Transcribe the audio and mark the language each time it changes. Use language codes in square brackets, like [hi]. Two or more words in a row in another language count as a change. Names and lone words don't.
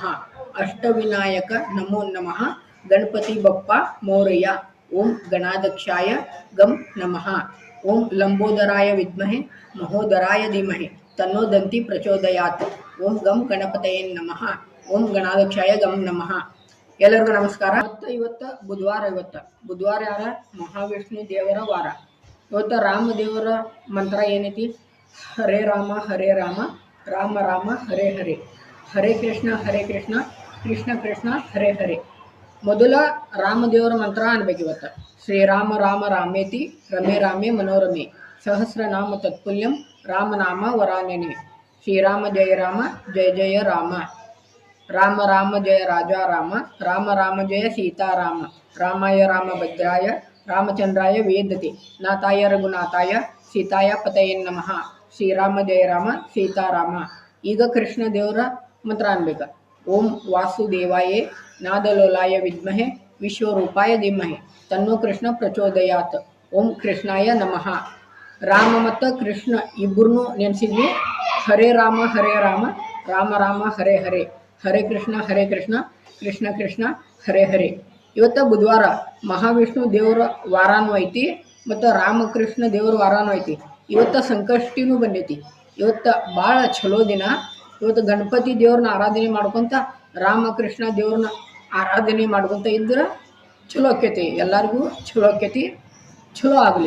[sa] अष्टविनायक नमो नमः। [mr] गणपति बप्पा मोरया। [sa] ओम गणाध्यक्षाय गम नमः। ओम लंबोदराय विद्महे महोदराय धीमहि तन्नो दन्ति प्रचोदयात्। ओम गम गणपतये नमः। ओम गणाध्यक्षाय गम नमः। [kn] ಎಲ್ಲರಿಗೂ ನಮಸ್ಕಾರ। ಇವತ್ತು ಬುಧವಾರ ಯಾರ ಮಹಾವಿಷ್ಣು ದೇವರ ವಾರ। ಇವತ್ತು ರಾಮ ದೇವರ ಮಂತ್ರ ಏನೈತಿ? [sa] ಹರೇ ರಾಮ ರಾಮ ರಾಮ ಹರೇ ಹರೇ, ಹರೇ ಕೃಷ್ಣ ಕೃಷ್ಣ ಕೃಷ್ಣ ಹರೇ ಹರೇ। [kn] ಮೊದಲ ರಾಮದೇವರ ಮಂತ್ರ ಅನ್ಬೇಕು ಇವತ್ತು। [sa] ಶ್ರೀರಾಮ ರಾಮ ರಾಮೇತಿ ರಮೇ ರಾಮೇ ಮನೋರಮೆ ಸಹಸ್ರನಾಮ ತತ್ಪುಲ್ಯಂ ರಾಮನಾಮ ವರಾನನೆ। ಶ್ರೀರಾಮ ಜಯ ಜಯ ರಾಮ, ರಾಮ ರಾಮ ಜಯ ರಾಜಾ ರಾಮ, ರಾಮ ರಾಮ ಜಯ ಸೀತಾರಾಮ, ರಾಮಾಯ ರಾಮ ಭದ್ರಾಯ ರಾಮಚಂದ್ರಾಯ ವೇದತೆ ನಾಥಾಯ ರಘುನಾಥಾಯ ಸೀತಾಯ ಪತಯೇ ನಮಃ। ಶ್ರೀರಾಮ ಜಯ ರಾಮ ಸೀತಾರಾಮ। [kn] ಈಗ ಕೃಷ್ಣ ದೇವರ ಮಂತ್ರ ಅನ್ಬೇಕ। [sa] ಓಂ ವಾಸುದೇವಾಯೇ ನಾದಲೋಲಾಯ ವಿದ್ಮಹೆ ವಿಶ್ವರೂಪಾಯ ಧೀಮಹಿ ತನ್ನೋ ಕೃಷ್ಣ ಪ್ರಚೋದಯಾತ್। ಓಂ ಕೃಷ್ಣಾಯ ನಮಃ। [kn] ರಾಮ ಮತ್ತು ಕೃಷ್ಣ ಇಬ್ಬರನ್ನು ನೆನೆಸಿದ್ವಿ। [sa] ಹರೇ ರಾಮ ರಾಮ ರಾಮ ಹರೇ ಹರೇ, ಹರೇ ಕೃಷ್ಣ ಕೃಷ್ಣ ಕೃಷ್ಣ ಹರೇ ಹರೇ। [kn] ಇವತ್ತು ಬುಧವಾರ ಮಹಾವಿಷ್ಣು ದೇವರ ವಾರಾನೂ ಐತಿ ಮತ್ತು ರಾಮಕೃಷ್ಣ ದೇವರ ವಾರಾನೂ ಐತಿ। ಇವತ್ತು ಸಂಕಷ್ಟಿನೂ ಬಂದೈತಿ। ಇವತ್ತು ಭಾಳ ಚಲೋ ದಿನ। ಇವತ್ತು ಗಣಪತಿ ದೇವ್ರನ್ನ ಆರಾಧನೆ ಮಾಡ್ಕೊತ ರಾಮಕೃಷ್ಣ ದೇವ್ರನ್ನ ಆರಾಧನೆ ಮಾಡ್ಕೊತ ಇದ್ರೆ ಚಲೋ ಆಕೈತಿ, ಎಲ್ಲರಿಗೂ ಚಲೋ ಆಕೈತಿ, ಚಲೋ ಆಗಲಿ।